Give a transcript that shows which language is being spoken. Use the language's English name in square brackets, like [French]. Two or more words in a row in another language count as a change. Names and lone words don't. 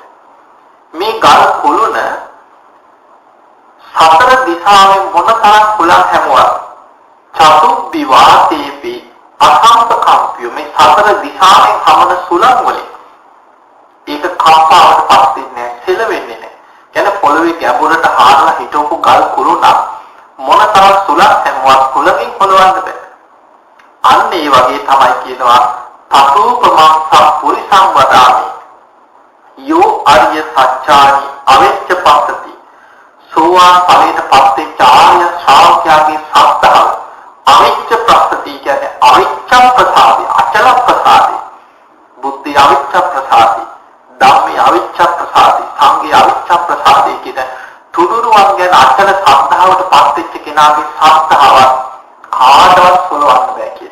[Sinhala] මේ ගල් කුළුණ සතර දිශාවෙන් මොනතරම් කුලක් හැමුවත් [Pali] චතු විවාසේපි අසම්පකම්පිය [Sinhala] මේ සතර දිශාවෙන් හමන සුලං වලින් ඒක කම්පාවට පත් වෙන්නේ නැහැ, සෙලවෙන්නේ නැහැ. කියන්නේ පොළවේ ගැඹුරට ආරලා හිටවපු ගල් කුළුණක් මොනතරම් සුලක් හැමුවත් කුලකින් පොළවන්න බෑ. අන්න ඒ වගේ තමයි කියනවා [Pali] තතෝපමං සම්පුරිසං වදාමි යෝ අරිය සච්ඡානි අවිච්ඡ පස්සති. [Sinhala] සෝවාන් ඵලයට පත් වෙච්ච ආර්ය ශ්‍රාවකයාගේ සත්‍තාව [Pali] අවිච්ඡ ප්‍රස්සති [Sinhala] කියන්නේ [Pali] අවිච්ඡ ප්‍රසාදේ අචල ප්‍රසාදේ බුද්ධි අවිච්ඡ ප්‍රසාදේ ධම්මේ අවිච්ඡ ප්‍රසාදේ සංඝේ අවිච්ඡ ප්‍රසාදේ [Sinhala] කියන තුනුරුවන් ගැන අචල සද්ධාවට පත් වෙච්ච කෙනාගේ සත්‍තාව කාටවත් සලවන්න බෑ කියන.